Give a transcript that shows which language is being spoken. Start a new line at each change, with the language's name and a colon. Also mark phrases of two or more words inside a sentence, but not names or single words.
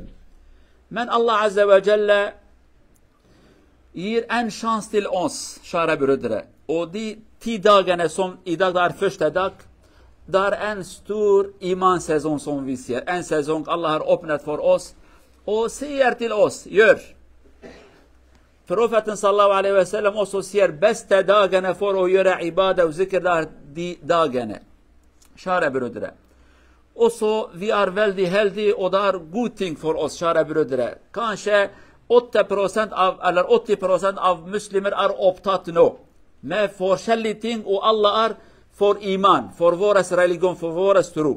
Swedish: Men
Arabic: الله عز وجل
Swedish: ger en chans till oss, kära bröder. Och de 10 dagarna som idag är första dag, det är en stor imansäsong som vi ser. En säsong Allah har öppnat för oss och säger till oss: gör. Profeten
Arabic: صلى الله عليه وسلم
Swedish: också säger bästa dagarna för att göra ibadah och zikr där de dagarna. Kära bröder. Och så vi är väldigt heldiga och det är god ting för oss, kära bröder. Kanske 8% av, eller 80% av muslimer är upptatt nu med forskjelliga ting, och alla är för iman, för vår religion, för vår tro.